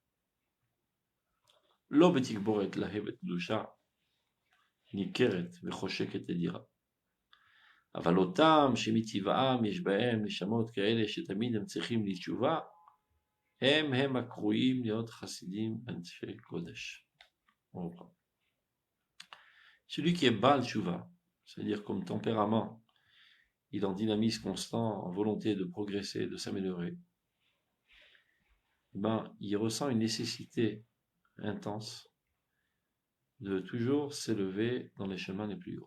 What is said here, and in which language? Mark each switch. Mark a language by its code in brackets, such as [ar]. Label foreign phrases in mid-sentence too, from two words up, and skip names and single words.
[he] לא בתגבורת להבת קדושה ניכרת וחושקת אדירה. אבל אותם שמטבעם יש בהם נשמות כאלה שתמיד הם צריכים לתשובה, הם הקרויים להיות חסידים אנשי קודש. [fr] Celui qui est [he] בעל תשובה, [fr] c'est-à-dire comme tempérament, il est en dynamisme constant, en volonté de progresser, de s'améliorer, il ressent une nécessité intense de toujours s'élever dans les chemins les plus hauts.